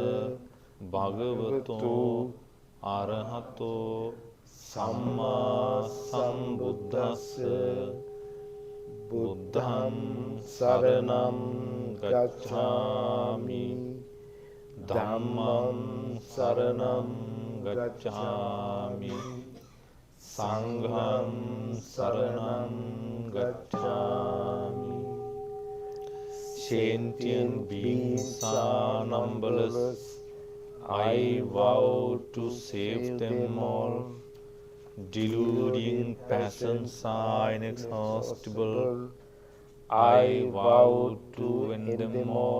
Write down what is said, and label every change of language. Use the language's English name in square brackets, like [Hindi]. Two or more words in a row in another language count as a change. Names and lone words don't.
[Pali] භගවතෝ අරහතෝ සම්මා සම්බුද්දස්ස බුද්ධං සරණං ගච්ඡාමි ධම්මං සරණං ගච්ඡාමි සංඝං සරණං gacchami. [English] Sentient beings are numberless. I vow to save them all. Deluding passions are inexhaustible. I vow to end them all.